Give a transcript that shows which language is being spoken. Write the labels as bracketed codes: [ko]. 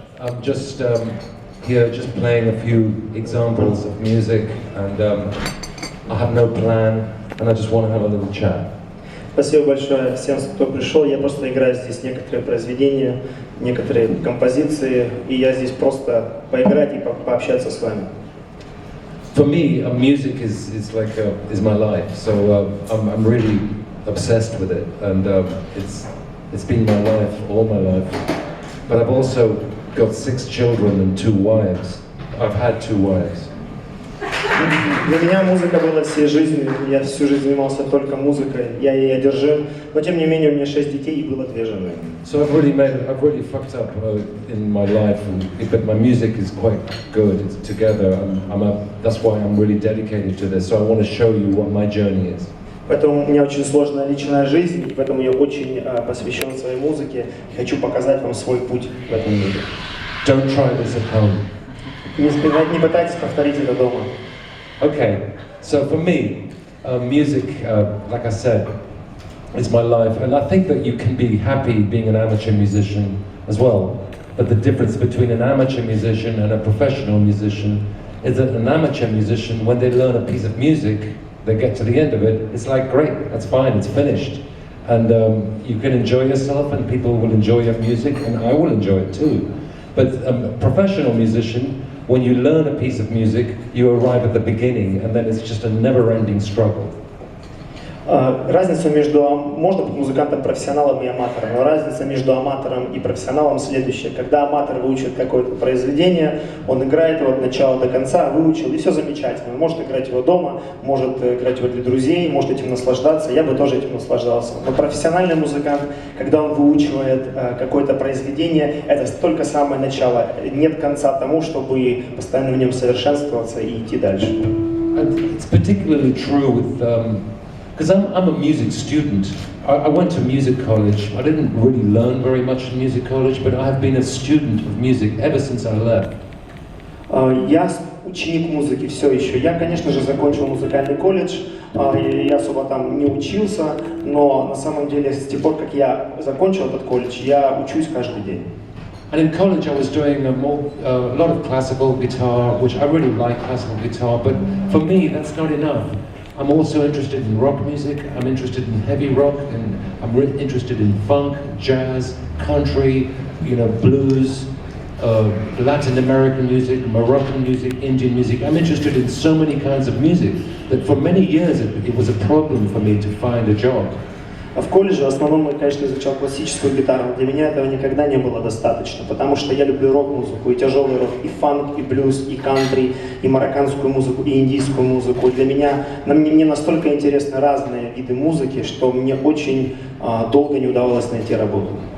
[en] I'm just here just playing a few examples of music, and I have no plan, and I just want to have a little chat. [ru] Спасибо большое всем, кто пришел. Я просто играю здесь некоторые произведения, некоторые композиции, и я здесь просто поиграть и пообщаться с вами. [en] For me, music is my life. So I'm really obsessed with it, and it's been my life all my life. But I've also got 6 children and 2 wives. I've had 2 wives. [ru] Для меня музыка была всей жизнью. Я всю жизнь занимался только музыкой. Я ей одержим. Но тем не менее у меня 6 детей и было 2 жены. [en] So I've really fucked up in my life, but my music is quite good. It's together. That's why I'm really dedicated to this. So I want to show you what my journey is. [ru] Поэтому у меня очень сложная личная жизнь, и поэтому я очень посвящен своей музыке. Хочу показать вам свой путь в этом мире. [en] Don't try this at home. [ru] Не пытайтесь повторить это дома. [en] Okay, so for me, music, like I said, is my life, and I think that you can be happy being an amateur musician as well. But the difference between an amateur musician and a professional musician is that an amateur musician, when they learn a piece of music, they get to the end of it, it's like, great, that's fine, it's finished. And you can enjoy yourself, and people will enjoy your music, and I will enjoy it too. But a professional musician, when you learn a piece of music, you arrive at the beginning, and then it's just a never-ending struggle. [ru] Разница между, можно быть музыкантом, профессионалом и аматором, но разница между аматором и профессионалом следующая. Когда аматор выучит какое-то произведение, он играет его от начала до конца, выучил, и все замечательно. Он может играть его дома, может играть его для друзей, может этим наслаждаться, я бы тоже этим наслаждался. Но профессиональный музыкант, когда он выучивает какое-то произведение, это только самое начало, нет конца тому, чтобы постоянно в нем совершенствоваться и идти дальше. [en] It's particularly true with because I'm a music student. I went to music college. I didn't really learn very much in music college, but I have been a student of music ever since I left. [ru] Я ученик музыки все еще. Я, конечно же, закончил музыкальный колледж. Я особо там не учился, но на самом деле с тех пор, как я закончил этот колледж, я учусь каждый день. [en] And in college I was doing a lot of classical guitar, which I really like classical guitar, but for me that's not enough. I'm also interested in rock music, I'm interested in heavy rock, and I'm interested in funk, jazz, country, blues, Latin American music, Moroccan music, Indian music. I'm interested in so many kinds of music that for many years it was a problem for me to find a job. [ru] В колледже в основном я, конечно, изучал классическую гитару. Для меня этого никогда не было достаточно, потому что я люблю рок-музыку, и тяжелый рок, и фанк, и блюз, и кантри, и марокканскую музыку, и индийскую музыку. Для меня, мне настолько интересны разные виды музыки, что мне очень долго не удавалось найти работу.